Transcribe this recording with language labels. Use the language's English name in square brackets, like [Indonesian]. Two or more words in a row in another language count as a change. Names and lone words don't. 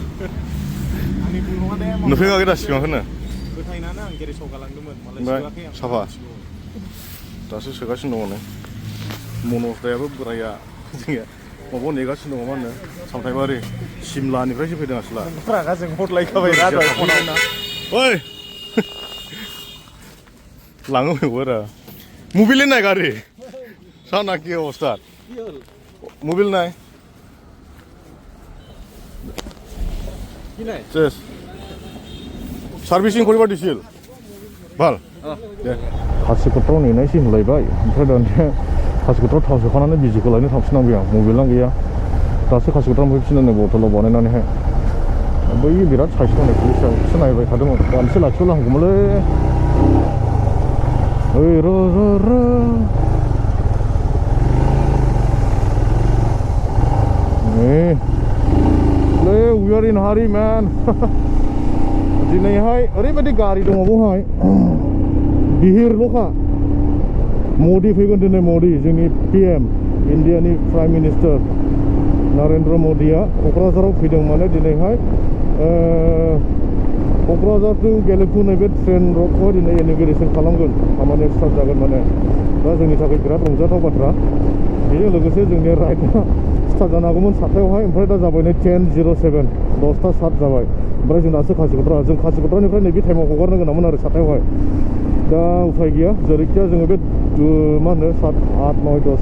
[Bodo] नुफेराखै दा स्किमाखौनो ओमफ्राय साफा दासो सोगासिनो दङ नै मनजदायाबो बोराया जोंनिया माबायाव नेगासिनो दङ मा होनो सामथाइबारि सिमलानिफ्रायसो फैदों आसोला रागाजों हरलायखाबाय ओइ लाङो बेखौ रा मबाइल नाय गारि साना [Assamese] কি অবস্থা মোবাইল নাই কি নাই চেস সার্ভিসিং করিবা দিছিল ভাল দে [Bodo] खासिक'त्राव नेनायसै होनलायबाय ओमफ्राय दानिया खासिक'त्राव थाव सोखानानै बिजिखौ लायनो थांफिननांबाय आं मबाइलानो गैया दासो खासिक'त्राव फैफिननानै बथलाव बानायनानैहाय बै बिराद साइस दंनाय पुलिसा एसे नायबाय थादोंमोन दानसे लाखियोब्ला हामगौमोनलै ओइ र' [English] we are in hurry man [Bodo] दिनैहाय ओरैबायदि गारि दङ बेवहाय बिहिरल'खा मदि फैगोन दिनै मदि जोंनि PM इन्डियानि [English] prime minister [Bodo] नरेन्द्र मदिया क'क्राझाराव फैदों माने दिनैहाय क'क्राझार टु गेलेफु नैबे ट्रेन रडखौ दिनै इन'ग्रेसन खालामगोन खामानिया स्टार्ट जागोन माने दा जोंनि थाखाय बिराद रंजाथाव बाथ्रा बेजों लोगोसे जोंनि राइडआ स्टार्ट जानो हागौमोन 7थायावहाय ओमफ्राय दा जाबाय नै 10:07 10ता 7 जाबाय ओमफ्राय जों दासो खासिक'त्रानिफ्राय नैबे टाइमाव हगारनो गोनांमोन आरो 7थायावहाय दा उफाय गैया जेरैखिया जोङो बे मा होनो 7 8 9